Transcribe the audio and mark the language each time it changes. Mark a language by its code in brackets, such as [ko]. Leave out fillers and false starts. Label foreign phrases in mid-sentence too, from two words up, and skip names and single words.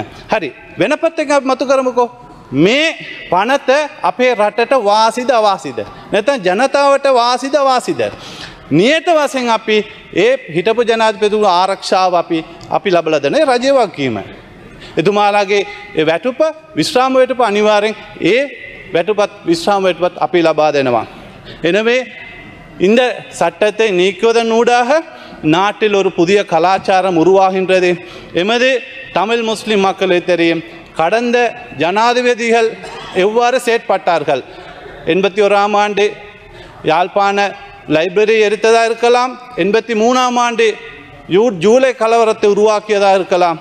[si] හරි වෙන පැත්තකින් අපි මතු කරමුකෝ මේ පනත අපේ රටට වාසිද අවාසිද නැත්නම් ජනතාවට වාසිද අවාසිද නියත වශයෙන් අපි ඒ හිටපු ජනාධිපතිතුමා ආරක්ෂාව අපි ලබලා දෙන රජයේ වගකීම. එතුමාලාගේ වැටුප විශ්‍රාම වැටුප අනිවාර්යෙන් ඒ වැටුපත් විශ්‍රාම වැටුපත් අපි ලබා දෙනවා. [ta] எனவே இந்த சட்டத்தை நீக்குவதன் ஊடாக நாட்டில் ஒரு புதிய கலாச்சாரம் உருவாகின்றது. எமது தமிழ் முஸ்லிம் மக்களுக்கு தெரியும் கடந்த ஜனாதிபதிகள் எவ்வாறு செயற்பட்டார்கள். 81ஆம் ஆண்டு யாழ்ப்பாண லைப்ரரி எரித்ததாக இருக்கலாம், 83ஆம் ஆண்டு ஜூலை கலவரத்தை உருவாக்கியதாக இருக்கலாம்.